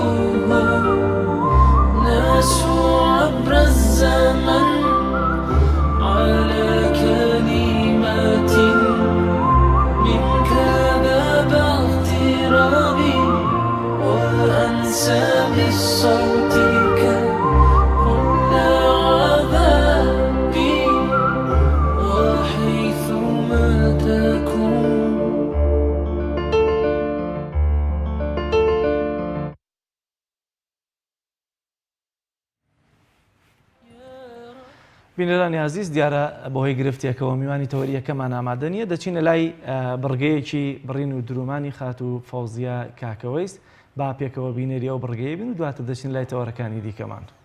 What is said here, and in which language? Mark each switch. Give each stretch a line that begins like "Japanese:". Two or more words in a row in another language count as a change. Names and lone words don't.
Arabic: ناس عبر الزمن على كلمات منك باب اغترابي وأنسى بصوتك كل عذابي وحيثما تكون.
Central Kurdish: بینەرانی عزیز دیارە بەهۆی گرفتێکەوە میوانی تەوەریەکەمان ئامادە نیە دەچینە لای بڕگەیەکی بڕین و درومانی خات و فەوزیە کاکەوەیست با پێکەوە بینێری ئەو بڕگەیە بین و دواتر دەچین لای تەوەرەکانی دیکەمان.